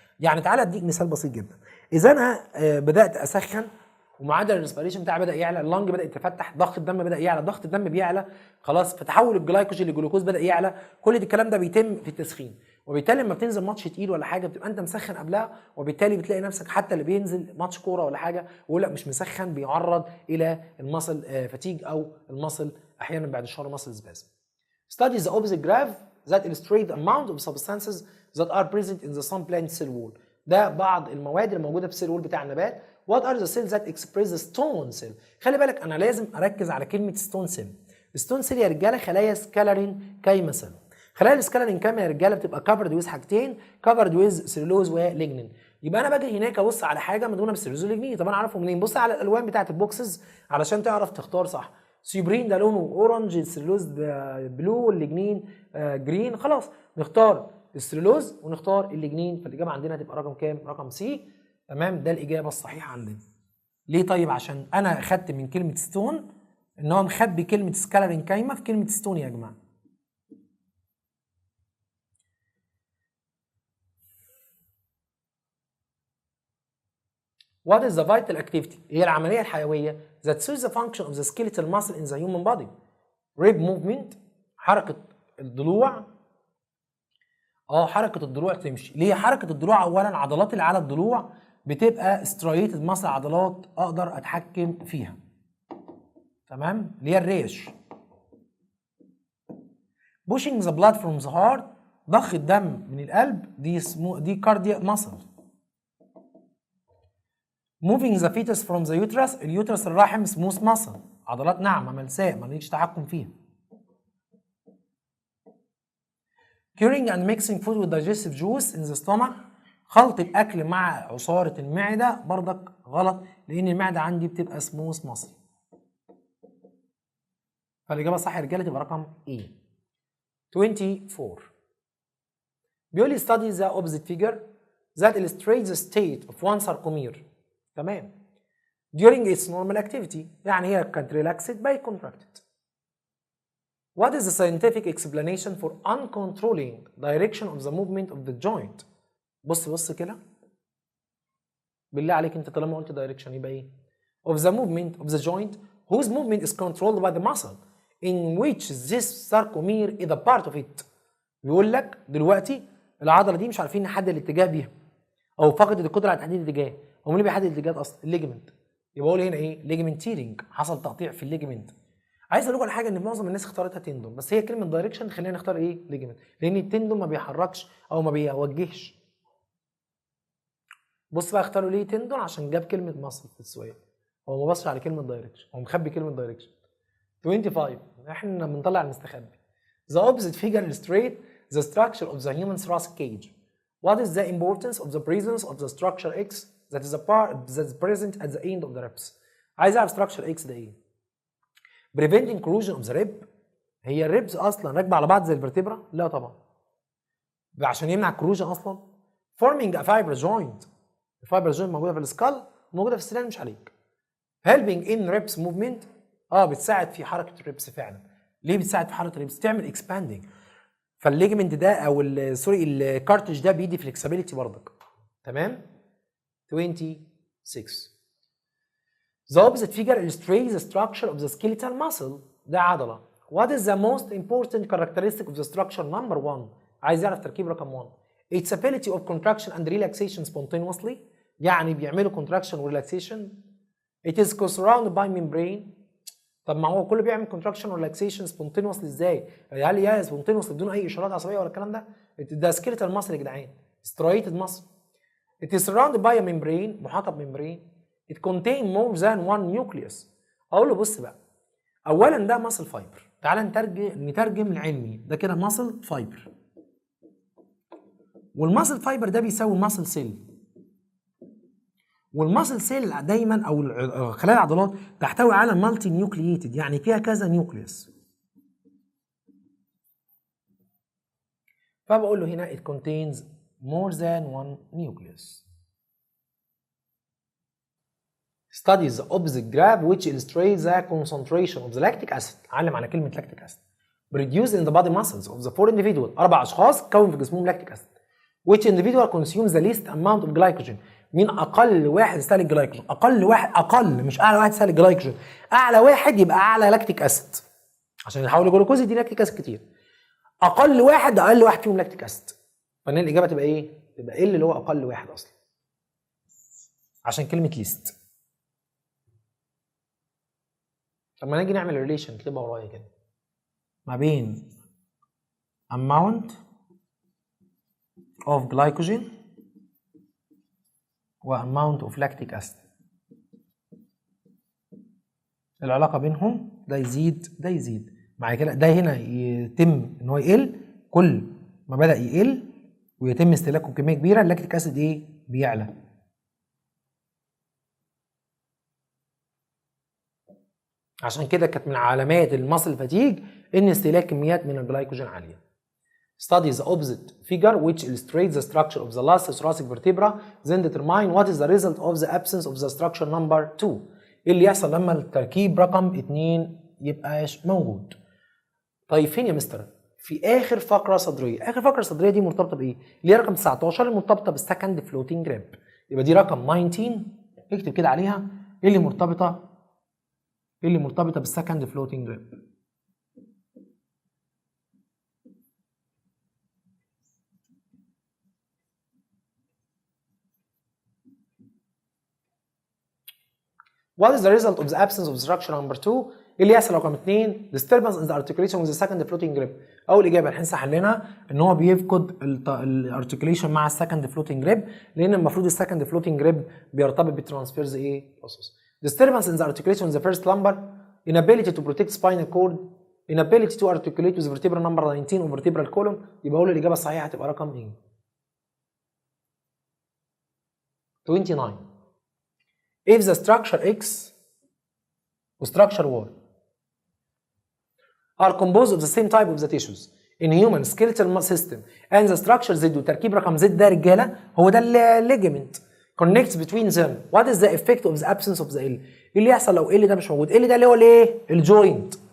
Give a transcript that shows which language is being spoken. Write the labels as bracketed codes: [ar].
[ar] يعني تعال اديك مثال بسيط جدا. اذا انا بدات اسخن ومعدل الريسبيريشن بتاعي بدا يعلى اللنج بدا يتفتح ضغط الدم بدا يعلى ضغط الدم بيعلى خلاص فتحول الجلايكوجين لجلوكوز بدا يعلى كل الكلام ده بيتم في التسخين وبالتالي لما بتنزل ماتش تقيل ولا حاجه بتبقى انت مسخن قبلها وبالتالي بتلاقي نفسك حتى اللي بينزل ماتش كوره ولا حاجه ويقول لك مش مسخن بيعرض الى المصل فاتيج او المصل احيانا بعد الشهر مصل سبازم. [en] Study the opposite graph that illustrate the amount of substances that are present in the some plant cell wall. [ar] ده بعض المواد اللي موجوده في السيل وول بتاع النبات. [en] What are the cells that express the stone cell؟ [ar] خلي بالك انا لازم اركز على كلمه stone cell. stone cell يا رجاله خلايا سكالرين كايمه سيل. خلايا السكالرين كايمه يا رجاله بتبقى [en] covered with [ar] حاجتين covered with سيلولوز وليجنين. يبقى انا باجي هناك ابص على حاجه مدهونه بالسيلولوز والليجنين. طب انا اعرفه منين؟ بص على الالوان بتاعه البوكسز علشان تعرف تختار صح. سيبرين ده لونه اورنج السيلولوز بلو والليجنين جرين. خلاص نختار السيلولوز ونختار الليجنين فالاجابه عندنا هتبقى رقم كام؟ رقم سي. تمام ده الاجابه الصحيحه عندنا. ليه طيب؟ عشان انا خدت من كلمه ستون ان هو مخبي كلمه سكالرين كايمه في كلمه ستون يا جماعه. [en] What is the vital activity؟ [ar] هي العمليه الحيويه [en] that serves the function of the skeletal muscle in the human body. rib movement حركه الضلوع. [ar] حركه الضلوع تمشي. ليه حركه الضلوع؟ اولا عضلات اللي على الضلوع بتبقى ستريتد ماسل عضلات اقدر اتحكم فيها. تمام اللي هي الريش. [en] pushing the blood from the heart [ar] ضخ الدم من القلب دي كاردياك ماسل. [en] moving the fetus from the uterus [ar] اليوترس الرحم سموث ماسل عضلات ناعمه ملساء ماليش تحكم فيها. [en] curing and mixing food with digestive juice in the stomach [ar] خلط الاكل مع عصاره المعده برضك غلط لان المعده عندي بتبقى سموث ماسل. فالاجابه صح يا رجاله تبقى رقم E. [en] 24 [ar] بيقول لي [en] study the opposite figure that illustrates the state of one sarcomere. تمام during its normal activity [ar] يعني هي كانت [en] relaxed by contracted. What is the scientific explanation for uncontrolling direction of the movement of the joint؟ [ar] بص كده بالله عليك انت طالما قلت direction يبقى ايه؟ [en] of the movement of the joint whose movement is controlled by the muscle in which this sarcomere is a part of it. [ar] بيقول لك دلوقتي العضله دي مش عارفين نحدد الاتجاه بيها او فقدت القدره على تحديد الاتجاه. هو مين اللي بيحدد الاتجاه اصلا؟ الليجمنت. يبقى اقول هنا ايه؟ ليجمنتيرنج حصل تقطيع في الليجمنت. عايز اقول لكم على حاجه ان معظم الناس اختارتها تندون بس هي كلمه دايركشن خلينا نختار ايه؟ ليجمنت لان التندون ما بيحركش او ما بيوجهش. بص بقى اختاروا ليه تندون عشان جاب كلمه ماسل في السؤال. هو ما بصش على كلمه دايركشن هو مخبي كلمه دايركشن. 25 احنا بنطلع المستخبي. [en] The opposite figure illustrates the structure of the human thoracic cage. What is the importance of the presence of the structure X that is a part that is present at the end of the ribs؟ [ar] عايز اعرف [en] structure X [ar] ده ايه؟ [en] preventing corrosion of the rib. [ar] هي الريبس اصلا راكبه على بعض زي الفرتبرا؟ لا طبعا. عشان يمنع الكروجن اصلا. [en] forming a fibrous joint. [ar] الفايبرس جوينت موجوده في السكال وموجوده في السنان مش عليك. [en] helping in ribs movement [ar] بتساعد في حركه الريبس فعلا. ليه بتساعد في حركه الريبس؟ بتعمل اكسباندنج. فالليجمنت ده او سوري الكارتج ده بيدي فلكسبيليتي برضك. تمام. 26. [en] The opposite figure illustrates the structure of the skeletal muscle. [ar] ده عضله. [en] What is the most important characteristic of the structure? Number 1. [ar] عايز يعرف تركيب رقم 1. [en] Its ability of contraction and relaxation spontaneously. [ar] يعني بيعملوا contraction و relaxation. [en] It is surrounded by membrane. [ar] طب ما هو كله بيعمل contraction و relaxation spontaneously ازاي؟ هل يا spontaneously بدون اي اشارات عصبيه ولا الكلام ده؟ ده skeletal muscle يا جدعان. [en] striated muscle. It is surrounded by a membrane. [ar] محاطه بممبرين. [en] It contains more than one nucleus. [ar] اقول له بص بقى. اولا ده muscle fiber. تعال نترجم العلمي. ده كده muscle fiber. والماسل فايبر ده بيساوي الماسل سيل. والماسل سيل دايما او خلايا العضلات تحتوي على مالتي نيوكلييتد، يعني فيها كذا نيوكليوس. فبقول له هنا [en] it contains more than one nucleus. Studies the opposite graph which illustrates the concentration of the lactic acid. [ar] علم على كلمة lactic acid. [en] Produced in the body muscles of the four individual. [ar] 4 أشخاص كون في جسمهم lactic acid. [en] Which individual consumes the least amount of glycogen. [ar] مين أقل واحد يستهلك جلايكوجين؟ أقل مش أعلى واحد يستهلك جلايكوجين. أعلى واحد يبقى أعلى لاكتيك أسيد. عشان يحول الجلوكوز دي لاكتيك أسيد كتير. أقل واحد فيهم لاكتيك أسيد. فإن الإجابة تبقى إيه؟ تبقى إيه اللي هو أقل واحد أصلا. عشان كلمة ليست. لما نيجي نعمل ريليشن اكتبها ورايا كده. ما بين [en] amount of glycogen و amount of lactic acid. [ar] العلاقة بينهم ده يزيد ده يزيد. مع كده ده هنا يتم ان هو يقل، كل ما بدأ يقل ويتم استهلاكه بكمية كبيرة اللاكتيك اسيد ايه؟ بيعلى. عشان كده كانت من علامات المصل فاتيج ان استهلاك كميات من الجلايكوجين عالية. [en] Study the opposite figure which illustrates the structure of the last thoracic vertebra, then determine what is the result of the absence of the structure number 2. [ar] ايه اللي يحصل لما التركيب رقم 2 يبقاش موجود؟ طيب فين يا مستر؟ في اخر فقره صدريه. اخر فقره صدريه دي مرتبطه بايه؟ اللي هي رقم 19 المرتبطه بالسكند فلوتنج ريب. يبقى دي رقم 19 اكتب كده عليها ايه اللي مرتبطه بالسكند فلوتنج ريب. [en] What is the result of the absence of structure number 2؟ [ar] اللي يحصل رقم 2 [en] disturbance in the articulation with the second floating rib. [ar] اول اجابه اللي احنا حليناها ان هو بيفقد الارتكوليشن مع السكند فلوتنج ريب، لان المفروض السكند فلوتنج ريب بيرتبط بالترانسفيرز ايه؟ بروسيس. [en] disturbance in the articulation with the first lumbar, inability to protect spinal cord, inability to articulate with vertebral number 19 و vertebral column. [ar] يبقى اقول الاجابه الصحيحه هتبقى رقم ايه؟ 29. [en] If the structure X و structure Y are composed of the same type of the tissues in human skeletal system and the structure Z [ar] وتركيب رقم Z ده رجاله هو ده الليجمنت [en] connects between them, what is the effect of the absence of the L؟ [ar] ايه اللي يحصل لو L ده مش موجود؟ L ده اللي هو الايه؟ الجوينت.